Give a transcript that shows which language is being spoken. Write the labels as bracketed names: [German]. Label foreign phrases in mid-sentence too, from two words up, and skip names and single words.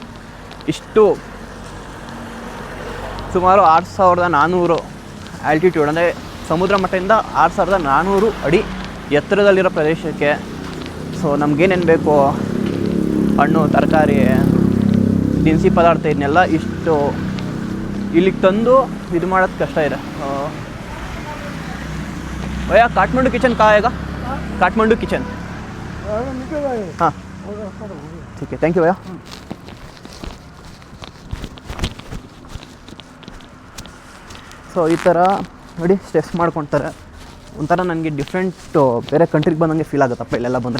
[Kannada] ಇಷ್ಟು ಸುಮಾರು 6400 ಆಲ್ಟಿಟ್ಯೂಡ್, ಅಂದರೆ ಸಮುದ್ರ ಮಟ್ಟದಿಂದ 6400 ಅಡಿ ಎತ್ತರದಲ್ಲಿರೋ ಪ್ರದೇಶಕ್ಕೆ. ಸೊ ನಮಗೇನೇನು ಬೇಕು, ಹಣ್ಣು, ತರಕಾರಿ, ದಿನಸಿ ಪದಾರ್ಥ, ಇದನ್ನೆಲ್ಲ ಇಷ್ಟು ಇಲ್ಲಿಗೆ ತಂದು ಇದು ಮಾಡೋದು ಕಷ್ಟ ಇದೆ. [Hindi] भैया काठमांडू किचन कहाँ आएगा? काठमांडू किचन. हाँ ठीक है, [English] thank you [Hindi] भैया. [Kannada] ಸೊ ಈ ಥರ ನೋಡಿ ಸ್ಟೆಪ್ಸ್ ಮಾಡ್ಕೊಳ್ತಾರೆ. ಒಂಥರ ನನಗೆ ಡಿಫ್ರೆಂಟು ಬೇರೆ ಕಂಟ್ರಿಗೆ ಬಂದಂಗೆ ಫೀಲ್ ಆಗುತ್ತಪ್ಪ ಇಲ್ಲೆಲ್ಲ ಬಂದರೆ.